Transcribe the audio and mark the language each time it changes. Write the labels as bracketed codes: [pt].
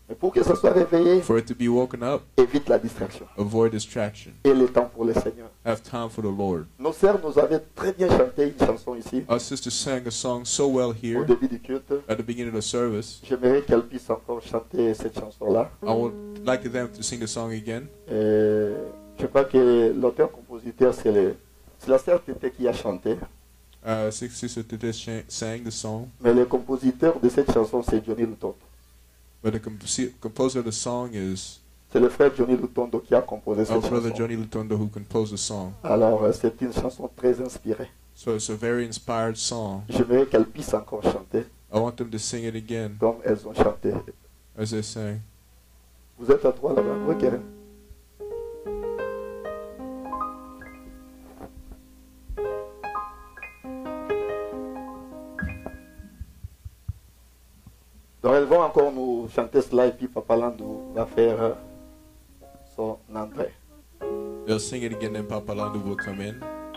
[fr] Mais pour que ça soit réveillé, [en] For it to be woken up, [fr] évite la distraction. [en] avoid distraction. [fr] Et le temps pour le Seigneur. [en] Have time for the Lord. [fr] Nos sœurs nous avaient très bien chanté une chanson ici, [en] Our sister sang a song so well [fr] au [en] here [fr] début du culte. [en] at the beginning of the service. [fr] J'aimerais qu'elle puisse encore chanter cette chanson-là. [en] I would like them to sing the song again. [fr] Et je crois que l'auteur-compositeur, c'est la sœur Tété qui a chanté. [en] Sister Tete sang the song, [fr] Mais le compositeur de cette chanson, c'est Johnny Lutondo. [en] but the composer of the song is [fr] C'est le frère Johnny Lutondo qui a composé [en] our [fr] cette [en] brother [fr] chanson. [en] Johnny Lutondo, who composed the song. [fr] Alors, c'est une chanson très inspirée. [en] So it's a very inspired song. [fr] J'aimerais qu'elles puissent encore chanter [en] I want them to sing it again [fr] comme elles ont chanté. [en] as they sang. [fr] Vous êtes à trois là-bas? Oui, Karen. Donc elles vont encore nous chanter cela et puis Papa Landou va faire son entrée. [en] They'll sing it again, then Papa Landu will come in.